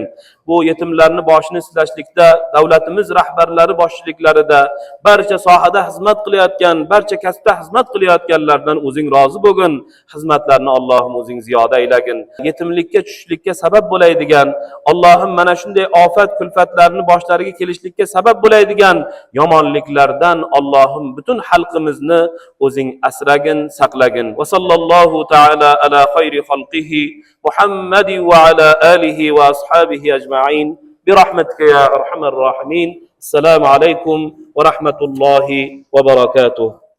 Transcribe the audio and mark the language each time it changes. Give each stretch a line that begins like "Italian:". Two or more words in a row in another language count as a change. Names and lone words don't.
Uzbek: Bu yetimlarni boshini silashlikda, davlatimiz rahbarlari boshchiliklarida barcha sohada xizmat qilayotgan, barcha kasbda xizmat qilayotganlardan o'zing rozi bo'lgin. Xizmatlarni Allohim o'zing ziyoda aylagin. Yetimlikka tushishlikka sabab bo'laydigan, Allohim mana shunday ofat kulfatlarni boshlariga kelishlikka sabab bo'laydigan yomonliklardan Allohim butun xalqimizni o'zing asragin, saqlagin.
Arabic: وصلى الله تعالى على خير خلقه محمد وعلى آله وأصحابه أجمعين برحمتك يا أرحم الراحمين. السلام عليكم ورحمة الله وبركاته.